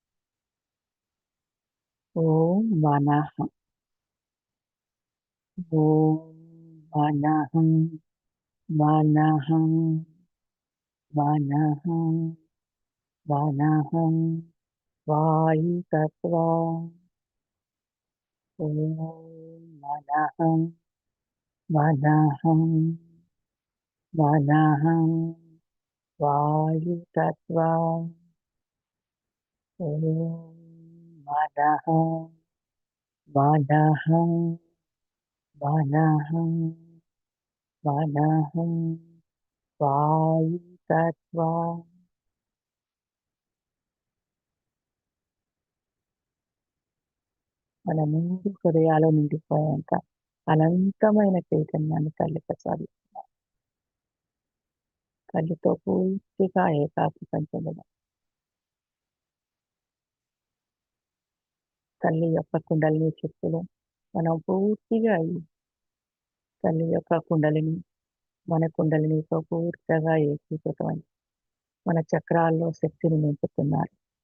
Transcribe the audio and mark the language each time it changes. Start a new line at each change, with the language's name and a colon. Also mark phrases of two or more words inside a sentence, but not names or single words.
Sanskrit: ఓం మనః, ఓం మనః, మనః, మనః, మనః. వాయుతత్వం ఓం మనః, మనః, మనః. వాయుతత్వం ఓం మనః, మనః, మనః, మనః.
Telugu: వాయుతత్వం మన మూడు హృదయాలు నిండిపోయాక అనంతమైన చైతన్యాన్ని తల్లి ప్రసాదిస్తున్నారు. తల్లితో పూర్తిగా ఏకాగ్రతం చెందడం, తల్లి యొక్క కుండలిని శక్తిలో మనం పూర్తిగా ఈ తల్లి యొక్క కుండలిని మన కుండలినితో పూర్తిగా ఏకీకృతమై మన చక్రాల్లో శక్తిని నింపుతున్నారు.